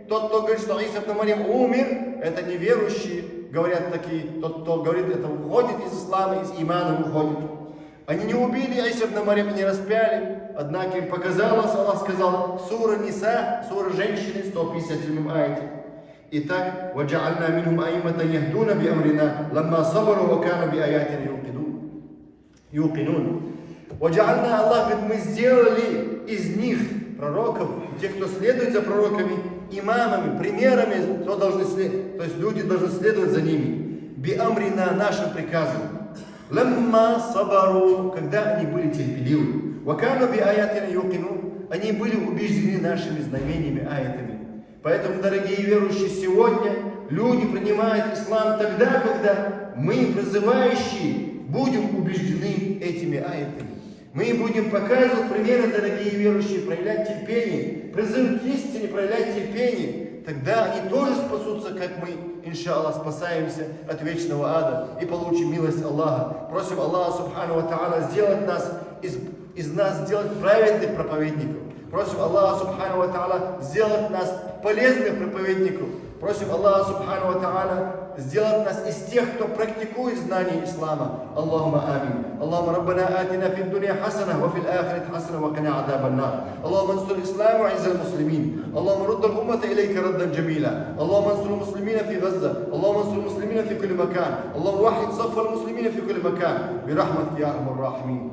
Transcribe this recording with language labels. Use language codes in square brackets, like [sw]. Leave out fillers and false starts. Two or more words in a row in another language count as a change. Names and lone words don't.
[ru] Тот, кто говорит, что Иса ибн Марьям умер, это неверующие, говорят такие. Тот, кто говорит, это уходит из ислама, из имана уходит. Они не убили Иса ибн Марьям и не распяли. Однако им показалось, Аллах сказал, сура Ниса, сура женщины, 157 аяте. Итак, [ar] وَجَعَلْنَا مِنْهُمْ أَئِمَّةً يَهْدُونَ بِأَمْرِنَا لَمَّا صَبَرُوا وَكَانُوا بِآيَاتِنَا يُوقِنُونَ. [ru] وَجَعَلْنَا, Аллах говорит, мы сделали из них пророков, тех, кто следует за пророками, имамами, примерами, кто должны следовать, то есть люди должны следовать за ними. بِأَمْرِنَا, нашим приказом. [ar] لَمَّا صَبَرُوا, [ru] когда они были терпеливы. [ar] وَكَانُوا بِآيَاتِنَا يُوقِنُونَ, [ru] они были убеждены нашими знамениями, аятами. Поэтому, дорогие верующие, сегодня люди принимают ислам тогда, когда мы, призывающие, будем убеждены этими аятами. Мы будем показывать примеры, дорогие верующие, проявлять терпение, призыв к истине, проявлять терпение. Тогда они тоже спасутся, как мы, иншаллах, спасаемся от вечного ада и получим милость Аллаха. Просим Аллаха, [ar] سبحانه وتعالى, [ru] сделать из нас сделать праведных проповедников. Просим Аллаха, [ar] سبحانه وتعالى, [ru] сделать нас полезных проповедников. Просим Аллаха, [ar] سبحانه وتعالى, [ru] сделать нас из тех, кто практикует знания ислама. [ar] اللهم آمين. اللهم ربنا آتنا في الدنيا حسنة وفي الآخرة حسنة وقنا عذاب النار. اللهم انصر الإسلام وأعز المسلمين اللهم رد الأمة إليك ردا جميلا. اللهم انصر المسلمين في غزة اللهم انصر المسلمين في كل مكان. اللهم وحد صف المسلمين في كل مكان برحمتك يا أرحم الراحمين.